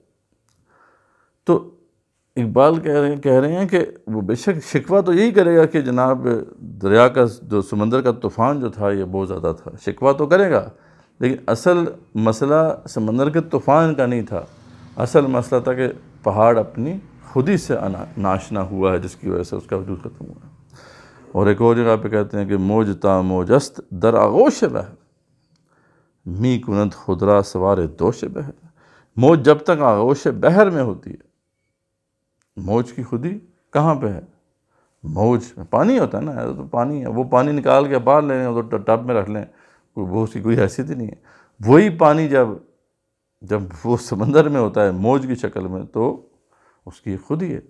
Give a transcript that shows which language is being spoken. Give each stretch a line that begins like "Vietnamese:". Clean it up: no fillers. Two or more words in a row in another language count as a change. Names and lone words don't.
Urdu: تو اقبال کہہ رہے ہیں کہ وہ بے شک شکوہ تو یہی کرے گا کہ جناب دریا کا جو سمندر کا طوفان جو تھا یہ بہت زیادہ تھا، شکوہ تو کرے گا، لیکن اصل مسئلہ سمندر کے طوفان کا نہیں تھا. اصل مسئلہ تھا کہ پہاڑ اپنی خودی سے ناشنا ہوا ہے، جس کی وجہ سے اس کا وجود ختم ہوا ہے. اور ایک اور جگہ پہ کہتے ہیں کہ
Persian: موج تا موجست در آغوش بحر می کند خضرا سوار دوش بحر.
Urdu: موج جب تک آغوش بحر میں ہوتی ہے، موج کی خودی کہاں پہ ہے؟ موج پانی ہوتا ہے نا، تو پانی ہے، وہ پانی نکال کے باہر لے لیں، تو ٹب میں رکھ لیں، وہ اس کی کوئی حیثیت ہی نہیں ہے. وہی پانی جب وہ سمندر میں ہوتا ہے موج کی شکل میں، تو اس کی خودی ہے.